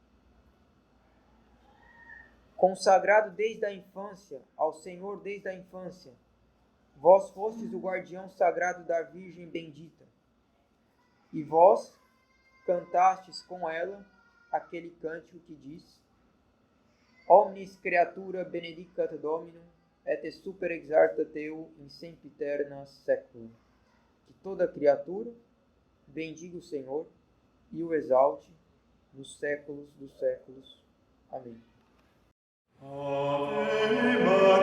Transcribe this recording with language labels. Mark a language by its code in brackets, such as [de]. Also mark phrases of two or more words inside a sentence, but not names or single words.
[pt] Consagrado desde a infância, ao Senhor desde a infância, vós fostes o guardião sagrado da Virgem bendita, e vós cantastes com ela aquele cântico que diz: [la] Omnis creatura benedicat Dominum, et super exalta Teu in sempiterna secula. [pt] Que toda criatura bendiga o Senhor e o exalte nos séculos dos séculos. Amém. Ave